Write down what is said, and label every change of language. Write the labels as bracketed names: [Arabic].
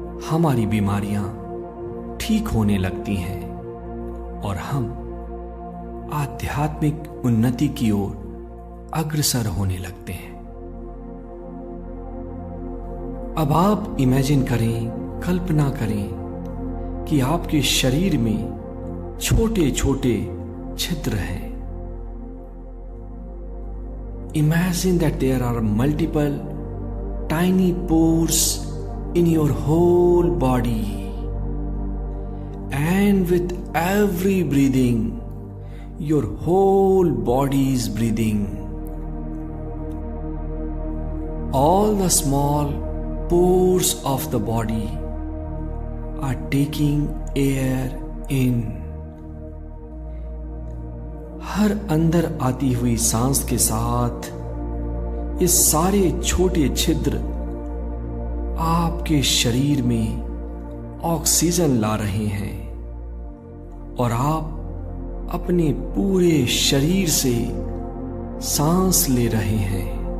[Hindi] हमारी बीमारियां ठीक होने लगती हैं और हम आध्यात्मिक उन्नति की ओर अग्रसर होने लगते हैं। अब आप इमेजिन करें, कल्पना करें कि आपके शरीर में छोटे छोटे छिद्र हैं। [English] Imagine that there are multiple tiny pores in your whole body, and with every breathing, your whole body is breathing. All the small pores of the body are taking air in. [Hindi] हर अंदर आती हुई सांस के साथ ये सारे छोटे छिद्र आपके शरीर में ऑक्सीजन ला रहे हैं और आप अपने पूरे शरीर से सांस ले रहे हैं